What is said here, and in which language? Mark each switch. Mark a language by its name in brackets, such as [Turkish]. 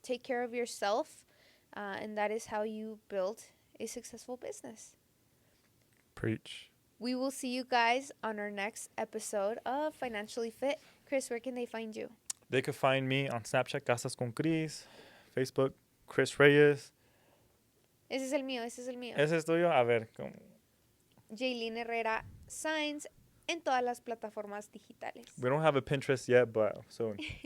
[English] Take care of yourself, and that is how you build a successful business. Preach. We will see you guys on our next episode of Financially Fit. Chris, where can they find you? They could find me on Snapchat, Casas con Cris, Facebook, Chris Reyes. [Spanish] Ese es el mío, ese es el mío. ¿Ese es tuyo? A ver, Jaylene Herrera Sainz en todas las plataformas digitales. [English] we don't have a Pinterest yet, but soon.